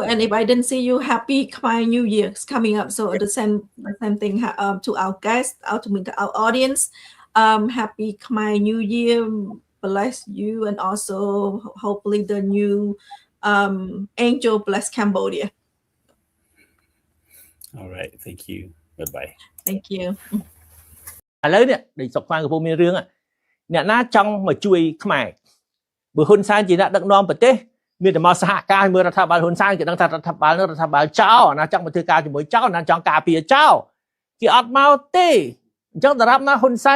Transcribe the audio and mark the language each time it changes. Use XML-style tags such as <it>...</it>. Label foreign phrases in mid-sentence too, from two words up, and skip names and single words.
<en>And if I didn't see you, happy Khmer New Year is coming up. So the same thing to our guests, to our audience. Happy Khmer New Year. Bless you, and also hopefully the new angel bless Cambodia. All right, thank you. Bye-bye. Thank you.</en> <km>ឥឡូវនេះដូចសុកខ្មែរកំពុងមានរឿងអ្នកណាចង់មកជួយខ្មែរបើហ៊ុនសែនជាអ្នកដឹកនាំប្រទេសមានតែមកសហការជាមួយរដ្ឋាភិបាលហ៊ុនសែនគេដឹងថារដ្ឋាភិបាលនឹងរដ្ឋាភិបាលចោលណាចង់មកធ្វើការជាមួយចោលណាចង់ការពារចោលគេអត់មកទេអញ្ចឹងដរាបណាហ៊ុនសែ</km>